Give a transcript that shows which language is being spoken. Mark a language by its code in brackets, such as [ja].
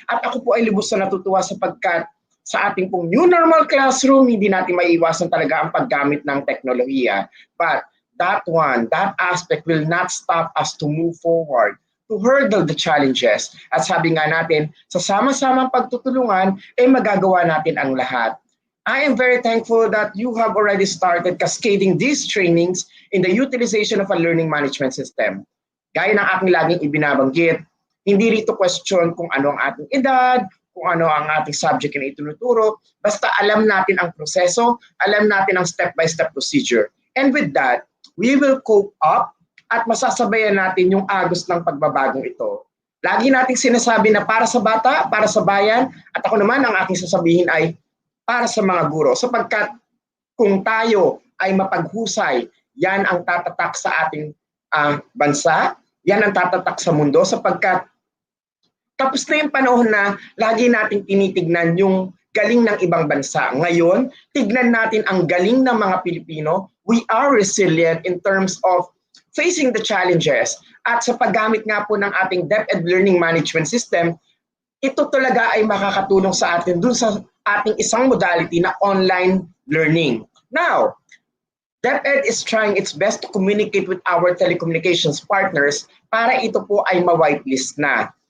[tl] At ako po ay lubos na natutuwa sapagkat sa ating pong new normal classroom, hindi natin maiiwasan talaga ang paggamit ng teknolohiya. [en] But that aspect will not stop us to move forward, to hurdle the challenges. [tl] At sabi nga natin, sa sama-samang pagtutulungan, magagawa natin ang lahat. [en] I am very thankful that you have already started cascading these trainings in the utilization of a learning management system. [tl] Gaya ng aking laging ibinabanggit, hindi rito question kung ano ang ating edad, kung ano ang ating subject na itinuturo, basta alam natin ang proseso, alam natin ang [en] step-by-step procedure. And with that, we will cope up [tl] at masasabayan natin yung agos ng pagbabagong ito. Lagi nating sinasabi na para sa bata, para sa bayan, at ako naman ang aking sasabihin ay para sa mga guro. Sapagkat kung tayo ay mapaghusay, yan ang tatatak sa ating bansa, yan ang tatatak sa mundo, sapagkat tapos na yung panahon na lagi nating tinitignan yung galing ng ibang bansa. Ngayon, tignan natin ang galing ng mga Pilipino. [en] We are resilient in terms of facing the challenges. [tl] At sa paggamit nga po ng ating DepEd Learning Management System, ito talaga ay makakatulong sa atin dun sa ating isang modality na online learning. [en] Now, DepEd is trying its best to communicate with our telecommunications partners [tl] para ito po ay ma-whitelist na.